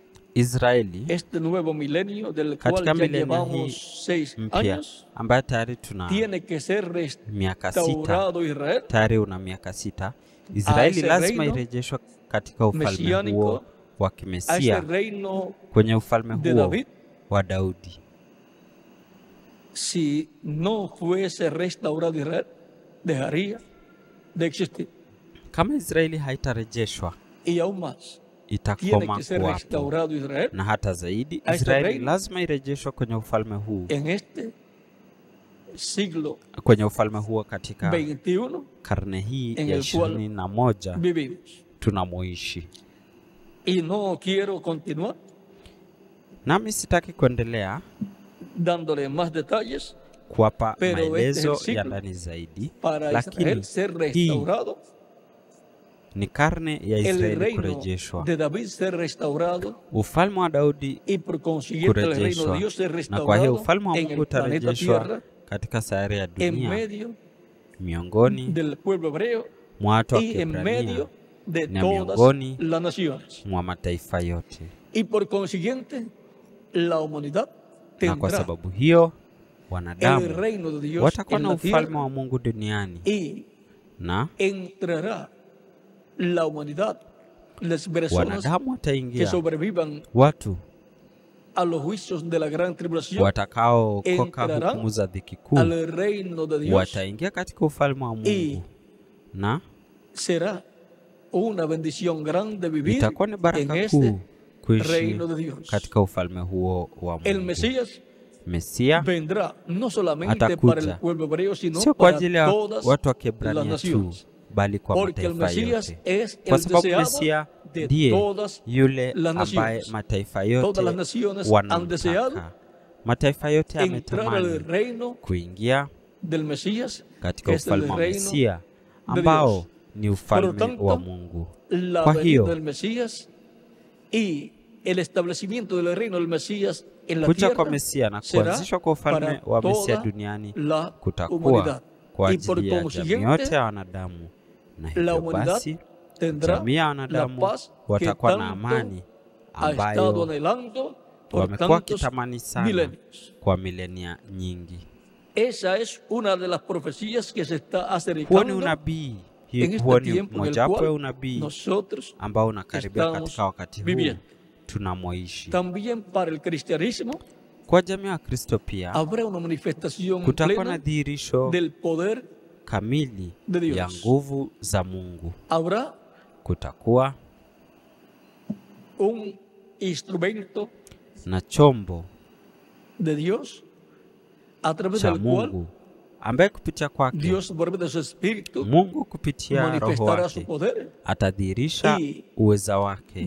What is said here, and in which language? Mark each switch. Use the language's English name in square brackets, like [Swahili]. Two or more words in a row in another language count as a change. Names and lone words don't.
[Swahili] Israeli [Spanish] este nuevo milenio del [Swahili] katika [Spanish] cual ya [Swahili] milenia hii [Spanish] llevamos 6 [Swahili] mpya [Spanish] años, [Swahili] ambayo tayari tuna [Spanish] tiene que ser [Swahili] miaka 6, [Spanish] restaurado Israel [Swahili] tayari una miaka 6. [Spanish] a [Swahili] Israeli [Spanish] ese [Swahili] lazima [Spanish] reino [Swahili] irejeshwe katika ufalme [Spanish] mesiánico, [Swahili] huo wa [Spanish] a ese [Swahili] kimesia, [Spanish] reino [Swahili] kwenye ufalme [Spanish] de [Swahili] huo [Spanish] David. [Swahili] wa Daudi. [Spanish] Si no fuese restaurado Israel, dejaría de existir. [Swahili] Kama Israeli haitarejeshwa, [Spanish] Y aún más, tiene [Swahili] itakoma [Spanish] que ser [Swahili] kuwapo. [Spanish] restaurado Israel [Swahili] Na hata zaidi, [Spanish] a este [Swahili] Israeli [Spanish] reino [Swahili] lazima irejeshwe kwenye ufalme huu, [Spanish] en este siglo [Swahili] kwenye ufalme huo katika 21 karne hii [Spanish] en [Swahili] ya [Spanish] el cual [Swahili] 21 [Spanish] vivimos. [Swahili] tunamoishi. [Spanish] Y no quiero continuar [Swahili] Nami sitaki kuendelea [Spanish] dándole más detalles [Swahili] kuwapa [Spanish] Pero este es el [Swahili] maelezo [Spanish] ciclo [Swahili] ya ndani zaidi, [Spanish] para [Swahili] lakini [Spanish] Israel ser restaurado, [Swahili] ni karne ya [Spanish] el [Swahili] Israeli [Spanish] reino [Swahili] kurejeshwa, [Spanish] de David ser restaurado [Swahili] ufalme wa Daudi [Spanish] y por consiguiente el reino de [Swahili] kurejeshwa, [Spanish] Dios ser [Swahili] na kwa hiyo [Spanish] restaurado [Swahili] ufalme wa [Spanish] en [Swahili] Mungu [Spanish] el planeta [Swahili] utarejeshwa [Spanish] Tierra [Swahili] katika sayari ya [Spanish] en [Swahili] dunia, [Spanish] medio [Swahili] miongoni [Spanish] del pueblo hebreo [Swahili] mwa watu wa [Spanish] y en [Swahili] Kiebrania [Spanish] medio de [Swahili] na [Spanish] todas [Swahili] miongoni [Spanish] las naciones. [Swahili] mwa mataifa yote. [Spanish] Y por consiguiente la humanidad [Swahili] Na kwa [Spanish] tendrá [Swahili] sababu hiyo [Spanish] el [Swahili] wanadamu [Spanish] reino de Dios [Swahili] watakuwa [Spanish] en [Swahili] na [Spanish] la [Swahili] ufalme [Spanish] tierra [Swahili] wa Mungu duniani, [Spanish] y [Swahili] na [Spanish] entrará la humanidad, las personas [Swahili] wanadamu [Spanish] que [Swahili] wataingia, [Spanish] sobrevivan [Swahili] watu [Spanish] a los juicios de la gran tribulación [Swahili] watakaookoka [Spanish] entrarán [Swahili] hukumu za dhiki kuu, [Spanish] al reino de Dios [Swahili] wataingia katika ufalme wa Mungu, na [Spanish] será una bendición grande vivir [Swahili] itakuwa ni [Spanish] en [Swahili] baraka [Spanish] este [Swahili] kuu kuishi [Spanish] reino de Dios. [Swahili] katika ufalme huo wa [Spanish] El [Swahili] Mungu. [Spanish] Mesías [Swahili] Mesia [Spanish] vendrá no solamente [Swahili] atakuja, [Spanish] para el pueblo hebreo, sino [Swahili] sio kwa [Spanish] para [Swahili] ajili ya [Spanish] todas [Swahili] watu wa [Spanish] las [Swahili] Kiebrania tu, [Spanish] naciones. [Swahili] bali kwa [Spanish] Porque el [Swahili] mataifa [Spanish] Mesías [Swahili] yote, [Spanish] es [Swahili] kwa [Spanish] el [Swahili] sababu [Spanish] deseado [Swahili] Mesia [Spanish] de [Swahili] ndiye [Spanish] todas [Swahili] yule [Spanish] las [Swahili] ambaye [Spanish] naciones. [Swahili] mataifa [Spanish] Todas [Swahili] yote [Spanish] las naciones han deseado [Swahili] wanamtaka. Mataifa yote [Spanish] entrar al [Swahili] yametamani [Spanish] reino [Swahili] kuingia [Spanish] del Mesías, [Swahili] katika [Spanish] que es el [Swahili] ufalme wa [Spanish] reino [Swahili] Mesia [Spanish] de [Swahili] ambao [Spanish] Dios. [Swahili] ni [Spanish] Por lo [Swahili] ufalme [Spanish] tanto, [Swahili] wa Mungu. [Spanish] la [Swahili] Kwa [Spanish] venida [Swahili] hiyo [Spanish] del Mesías y el establecimiento del reino del Mesías en la [Swahili] kuja kwa [Spanish] tierra [Swahili] Mesia na [Spanish] será [Swahili] kuanzishwa kwa ufalme [Spanish] para [Swahili] wa Mesia [Spanish] toda [Swahili] duniani [Spanish] la [Swahili] kutakuwa [Spanish] humanidad. [Swahili] kwa [Spanish] Y por [Swahili] ajili ya jamii [Spanish] consiguiente, [Swahili] yote ya wanadamu, na [Spanish] la [Swahili] hivyo [Spanish] humanidad [Swahili] basi [Spanish] tendrá [Swahili] jamii ya [Spanish] la [Swahili] wanadamu [Spanish] paz que [Swahili] watakuwa na [Spanish] tanto [Swahili] amani [Spanish] ha estado [Swahili] ambayo [Spanish] anhelando por [Swahili] wamekuwa [Spanish] tantos [Swahili] wakitamani sana [Spanish] milenios. [Swahili] kwa milenia nyingi. [Spanish] Esa es una de las profecías que se está [Swahili] Huo ni [Spanish] acercando [Swahili] unabii, [Spanish] en [Swahili] huo [Spanish] este [Swahili] ni [Spanish] tiempo en el [Swahili] mojawapo ya [Spanish] cual [Swahili] unabii [Spanish] nosotros [Swahili] ambao unakaribia [Spanish] estamos [Swahili] katika wakati huu [Spanish] viviendo. [Swahili] tunamoishi. [Spanish] También para el cristianismo [Swahili] Kwa jamii ya Kristo pia [Spanish] habrá una manifestación [Swahili] kutakuwa na [Spanish] plena [Swahili] dhihirisho [Spanish] del poder [Swahili] kamili [Spanish] de Dios. [Swahili] ya nguvu za Mungu. [Spanish] Habrá [Swahili] Kutakuwa [Spanish] un instrumento [Swahili] na chombo [Spanish] de Dios a través [Swahili] cha [Spanish] del cual [Swahili] Mungu ambaye kupitia kwake [Spanish] Dios por medio de su espíritu [Swahili] Mungu kupitia Roho [Spanish] manifestará su [Swahili] wake [Spanish] poder [Swahili] atadhihirisha [Spanish] y [Swahili] uweza wake,